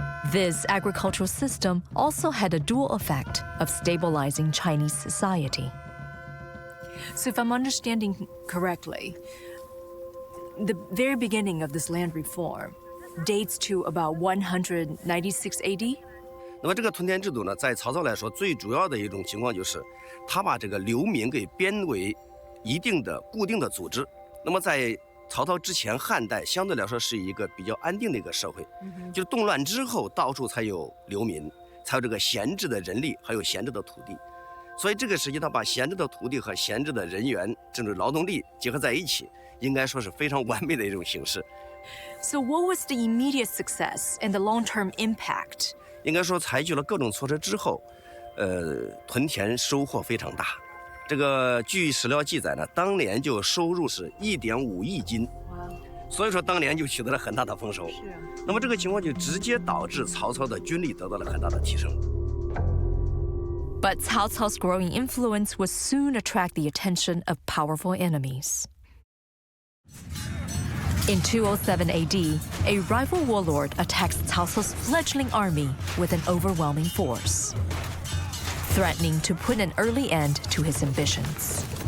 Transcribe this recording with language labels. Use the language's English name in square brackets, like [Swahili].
[English] This agricultural system also had a dual effect of stabilizing Chinese society. So if I'm understanding correctly, the very beginning of this land reform dates to about 196 AD? [Chinese] 那么这个屯田制度呢，在曹操来说，最主要的一种情况就是，他把这个流民给编为一定的固定的组织。那么在曹操之前，汉代相对来说是一个比较安定的一个社会，就是动乱之后，到处才有流民，才有这个闲置的人力，还有闲置的土地。所以这个时期，他把闲置的土地和闲置的人员，甚至劳动力结合在一起，应该说是非常完美的一种形式。 [English] So what was the immediate success and the long-term impact? [Chinese] 应该说采取了各种措施之后，屯田收获非常大。这个据史料记载呢，当年就收入是1.5亿斤，所以说当年就取得了很大的丰收。那么这个情况就直接导致曹操的军力得到了很大的提升。 [English] But Cao Cao's growing influence would soon attract the attention of powerful enemies. In 207 AD, a rival warlord attacks Cao Cao's fledgling army with an overwhelming force, threatening to put an early end to his ambitions.